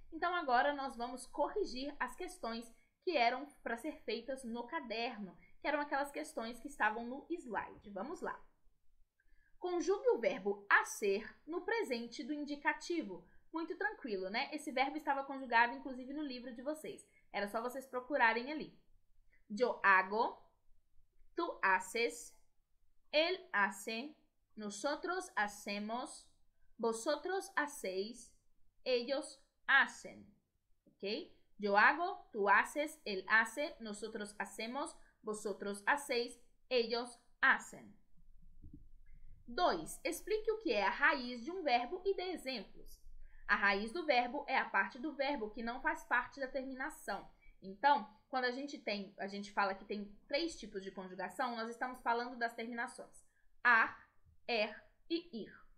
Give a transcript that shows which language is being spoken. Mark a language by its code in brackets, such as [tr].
[pt] Então agora nós vamos corrigir as questões que eram para ser feitas no caderno, que eram aquelas questões que estavam no slide. Vamos lá. Conjugue o verbo hacer no presente do indicativo. Muito tranquilo, né? Esse verbo estava conjugado, inclusive, no livro de vocês. Era só vocês procurarem ali. [es] Yo hago, tú haces, él hace, nosotros hacemos, vosotros hacéis, ellos hacen. ¿Ok? Yo hago, tú haces, él hace, nosotros hacemos, vosotros hacéis, ellos hacen. [pt] 2. Explique o que é a raiz de um verbo e dê exemplos. A raiz do verbo é a parte do verbo que não faz parte da terminação. Então, quando a gente fala que tem 3 tipos de conjugação, nós estamos falando das terminações ar, e ir.